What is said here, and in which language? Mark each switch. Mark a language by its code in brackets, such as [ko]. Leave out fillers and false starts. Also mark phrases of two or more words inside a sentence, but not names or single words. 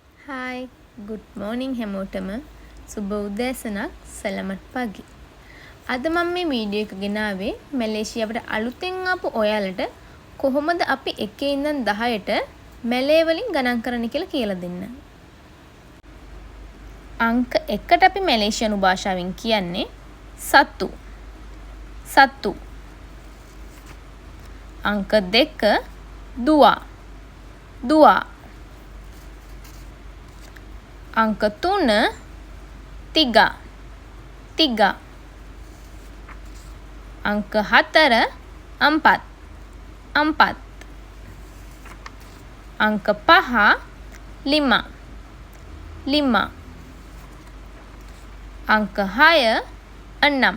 [en] Hi, good morning [si] හැමෝටම. සුබ උදෑසනක් [ms] selamat pagi. [si] අද මම මේ වීඩියෝ එක ගෙනාවේ මැලේසියාවට අලුතෙන් ආපු ඔයාලට කොහොමද අපි 1 ඉඳන් 10ට මැලේ වලින් ගණන් කරන්න කියලා දෙන්න. අංක 1ට අපි මැලේසියානු භාෂාවෙන් කියන්නේ සතු. සතු. අංක 2 දුවා. දුවා. අංක 3 tiga. tiga. අංක 4 empat. empat. අංක 5 lima. lima. අංක 6 enam.